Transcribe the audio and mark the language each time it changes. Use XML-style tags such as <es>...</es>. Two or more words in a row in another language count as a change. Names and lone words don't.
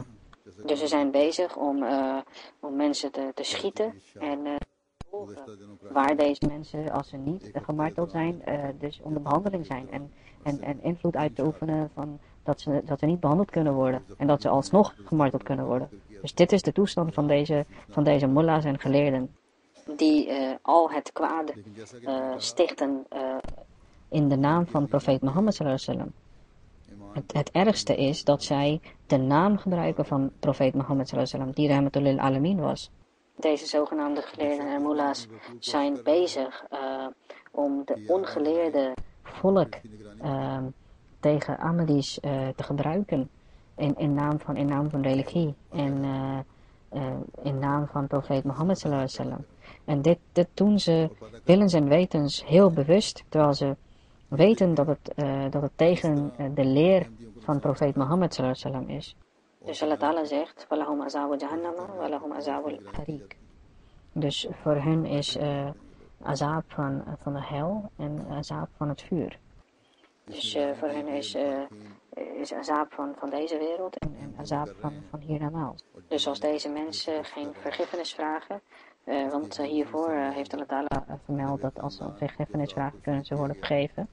<nl>Dus ze zijn bezig om mensen te schieten en waar deze mensen, als ze niet gemarteld zijn, dus onder behandeling zijn en invloed uit te oefenen van dat ze niet behandeld kunnen worden en dat ze alsnog gemarteld kunnen worden. Dus dit is de toestand van deze mullahs en geleerden die al het kwade stichten in de naam van profeet Mohammed</nl> <ar>صلى الله عليه وسلم.</ar> <nl>Het ergste is dat zij de naam gebruiken van profeet Mohammed</nl> <ar>صلى الله عليه وسلم,</ar> <nl>die</nl> <ar>رحمة للعالمين</ar> <nl>was. Deze zogenaamde geleerden en mullahs zijn bezig om de ongeleerde volk tegen Ahmadis te gebruiken in naam van religie en in naam van profeet Mohammed</nl> <ar>صلى الله عليه وسلم.</ar> <nl>En dit doen ze willens en wetens heel bewust, terwijl ze weten dat het tegen de leer van profeet Mohammed</nl> <ar>صلى الله عليه وسلم</ar> <nl>is.</nl> <ar>Dus الله تعالى zegt, ولهم عذاب جهنم ولهم عذاب الحريق.</ar> <nl>Dus voor hen is azab van de hel en azab van het vuur. Dus voor hen is azab van deze wereld en azab van hiernamaals. Dus als deze mensen geen vergiffenis vragen, want hiervoor heeft</nl> <ar>الله تعالى</ar> <nl>vermeld dat als ze om vergiffenis vragen, kunnen ze worden vergeven.</nl>